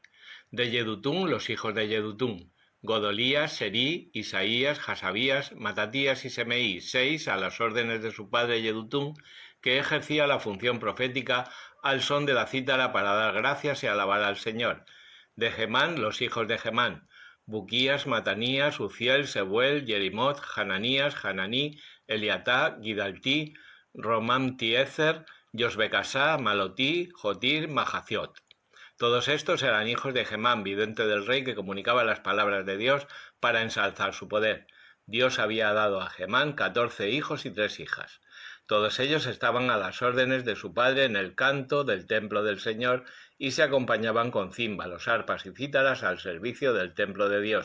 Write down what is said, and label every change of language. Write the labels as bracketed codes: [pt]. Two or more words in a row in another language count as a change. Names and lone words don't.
[es] De Yedutún, los hijos de Yedutún, Godolías, Serí, Isaías, Jasabías, Matatías y Semeí, 6 a las órdenes de su padre Yedutún, que ejercía la función profética al son de la cítara para dar gracias y alabar al Señor. De Gemán, los hijos de Gemán, Buquías, Matanías, Uziel, Sebuel, Yerimot, Hananías, Hananí, Eliatá, Gidaltí, Romamtiezer, Yosbecasá, Malotí, Jotir, Mahaziot. Todos estos eran hijos de Gemán, vidente del rey, que comunicaba las palabras de Dios para ensalzar su poder. Dios había dado a Gemán 14 hijos y 3 hijas. Todos ellos estaban a las órdenes de su padre en el canto del templo del Señor y se acompañaban con címbalos, arpas y cítaras al servicio del templo de Dios.